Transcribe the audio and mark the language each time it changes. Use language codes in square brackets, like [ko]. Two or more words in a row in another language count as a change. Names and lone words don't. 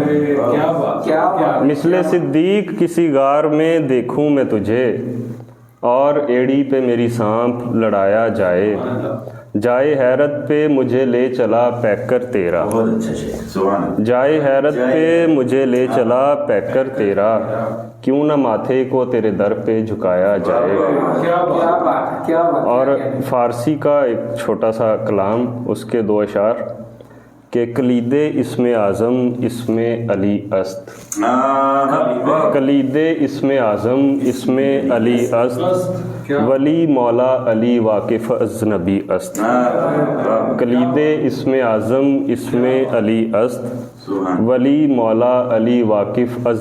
[ur] مثل صدیق کسی غار میں دیکھوں میں تجھے، اور ایڑی پہ میری سانپ لڑایا جائے، جائے حیرت پہ مجھے لے چلا پیکر تیرا، جائے حیرت پہ مجھے لے چلا پیکر تیرا، کیوں نہ ماتھے کو تیرے در پہ جھکایا جائے۔ اور فارسی کا ایک چھوٹا سا کلام، اس کے دو اشعار کہ [fa] کلید اسم اعظم اسم علی است، کلید اسم اعظم اسم علی است، ولی مولا علی واقف از نبی است، کلید اسم اعظم اسم علی است، ولی مولا علی واقف از